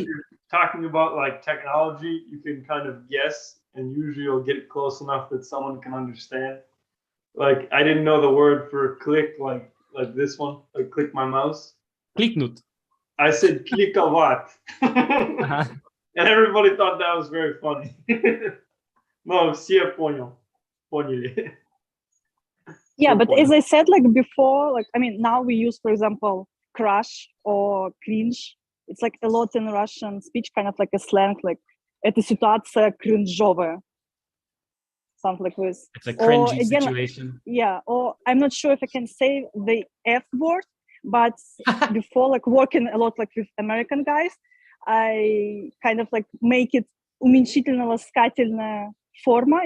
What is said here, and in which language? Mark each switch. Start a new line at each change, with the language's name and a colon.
English: if you're talking about like technology, you can kind of guess, and usually you'll get close enough that someone can understand. Like I didn't know the word for click, like this one, like click my mouse.
Russian: Kliknut.
English: I said click a lot, Uh-huh. and everybody thought that was very funny. No,
Russian: все поняли.
English: Yeah, So but funny. as I said, like before, like I mean, now we use, for example, crush or cringe. It's like a lot in Russian speech, kind of like a slang, like
Russian: "эта ситуация кринжовая,"
English: something like this. It's a Or cringy again, situation. yeah, or I'm not sure if I can say the F word, but before, like working a lot like with American guys, I kind of like make it
Russian: уменьшительно-ласкательная форма.